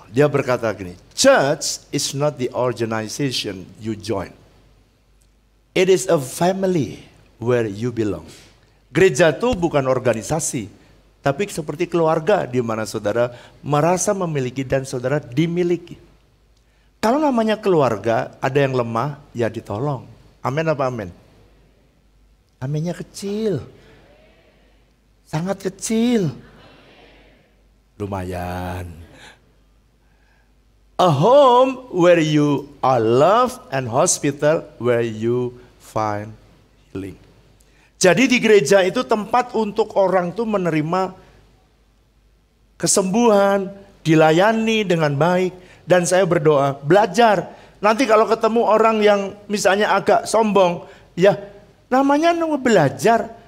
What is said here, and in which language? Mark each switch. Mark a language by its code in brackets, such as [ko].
[id] Dia berkata gini, [en] church is not the organization you join. It is a family where you belong. [id] Gereja itu bukan organisasi, tapi seperti keluarga di mana saudara merasa memiliki dan saudara dimiliki. Kalau namanya keluarga, ada yang lemah, ya ditolong. Amin apa amin? Aminnya kecil. Sangat kecil. Lumayan. [en] A home where you are loved and hospital where you find healing. [id] Jadi di gereja itu tempat untuk orang tuh menerima kesembuhan, dilayani dengan baik. Dan saya berdoa, belajar. Nanti kalau ketemu orang yang misalnya agak sombong, ya namanya nunggu belajar.